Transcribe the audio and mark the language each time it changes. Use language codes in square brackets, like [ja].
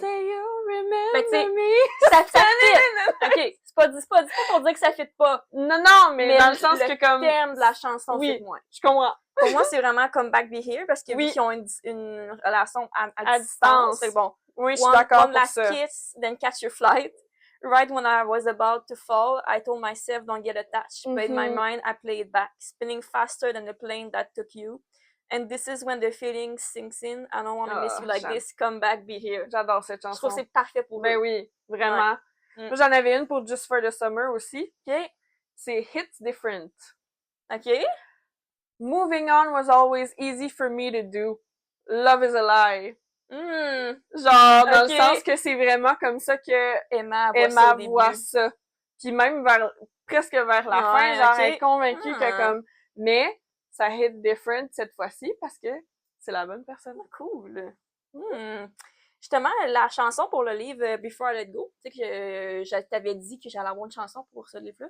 [en] Say You'll Remember Me. [fr] Ça fit. OK, c'est pas pour dire que ça fit pas. Non, mais dans le sens que comme... le thème de la chanson fit moins. Je comprends. Pour moi, c'est vraiment Come Back Be Here, parce que vu qu'ils ont une relation à distance, c'est bon. Oui, je suis d'accord pour ça. [en] One last kiss, then catch your flight. Right when I was about to fall, I told myself don't get attached. But in my mind, I play it back, spinning faster than the plane that took you. And this is when the feeling sinks in. I don't want to miss you like this. Come back, be here. [fr] J'adore cette chanson. Je trouve que c'est parfait pour Ben oui, vraiment. Ouais. Moi, j'en avais une pour Just for the Summer aussi. OK. C'est Hits Different. OK. [en] Moving on was always easy for me to do. Love is a lie. [fr] Genre, dans le Ok. sens que c'est vraiment comme ça que Emma Emma voit voit ça. Puis même presque vers la fin, Ouais, genre, ok. elle est convaincue que Ah. comme... Mais ça hit different cette fois-ci parce que c'est la bonne personne. Cool. Justement, la chanson pour le livre Before I Let Go, tu sais que je t'avais dit que j'allais avoir une chanson pour ce livre-là.